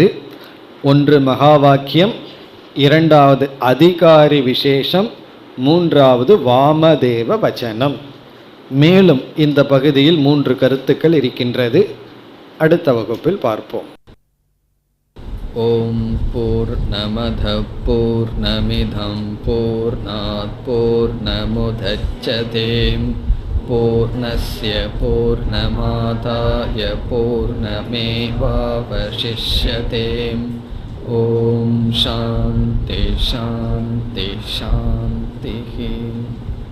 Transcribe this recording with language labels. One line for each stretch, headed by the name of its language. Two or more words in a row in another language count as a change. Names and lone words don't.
Tamil: ஒன்று மகா வாக்கியம், இரண்டாவது அதிகாரி விசேஷம், மூன்றாவது வாமதேவ வச்சனம். மேலும் இந்த பகுதியில் 3 கருத்துக்கள் இருக்கின்றது. அடுத்த வகுப்பில் பார்ப்போம்.
Sanskrit: ॐ पूर्णमदः पूर्णमिदं पूर्णात् पूर्णमुदच्यते पूर्णस्य पूर्णमादाय पूर्णमेवावशिष्यते. ॐ शान्तिः शान्तिः शान्तिः.